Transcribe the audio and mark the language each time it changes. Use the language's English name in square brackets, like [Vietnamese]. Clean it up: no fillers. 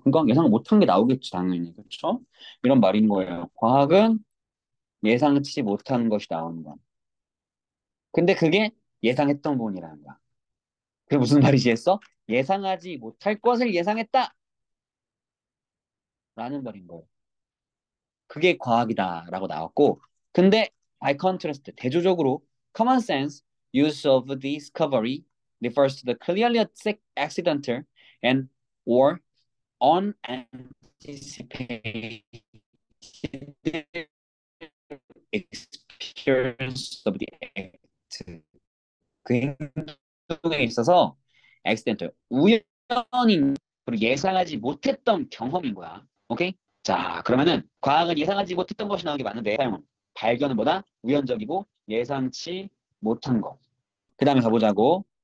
[Korean] 그러니까 예상 못한 게 나오겠지, 당연히. 그렇죠? 이런 말인 거예요. 과학은 예상치 못한 것이 나오는 거야. 근데 그게 예상했던 부분이라는 거야. 그게 무슨 말이지 했어? 예상하지 못할 것을 예상했다! 라는 말인 거예요. 그게 과학이다라고 나왔고, 근데 [English] by contrast, [Korean] 대조적으로 [English] common sense use of discovery refers to the clearly accidental and or unanticipated experience of the act. [Korean] 그 행동에 있어서 accidental, 우연인 그리고 예상하지 못했던 경험인 거야. 오케이? 자, 그러면은 과학은 예상하지 못했던 것이 나오는 게 맞는데 사용은 발견은 뭐다? 우연적이고 예상치 못한 거. 그 다음에 가보자고.